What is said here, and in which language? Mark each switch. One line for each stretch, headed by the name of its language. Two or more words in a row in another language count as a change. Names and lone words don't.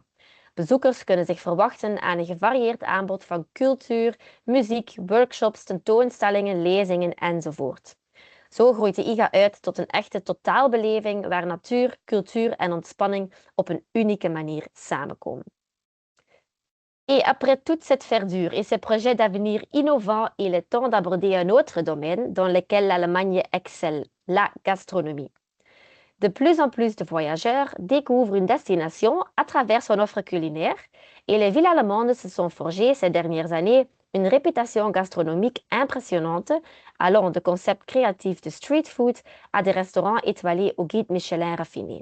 Dutch: Bezoekers kunnen zich verwachten aan een gevarieerd aanbod van cultuur, muziek, workshops, tentoonstellingen, lezingen enzovoort. Zo groeit de IGA uit tot een echte totaalbeleving waar natuur, cultuur en ontspanning op een unieke manier samenkomen.
French: Et après toute cette verdure et ces projets d'avenir innovants, il est temps d'aborder un autre domaine dans lequel l'Allemagne excelle, la gastronomie. De plus en plus de voyageurs découvrent une destination à travers son offre culinaire et les villes allemandes se sont forgées ces dernières années une réputation gastronomique impressionnante, allant de concepts créatifs de
English: street food
French: à des restaurants étoilés au guide Michelin raffiné.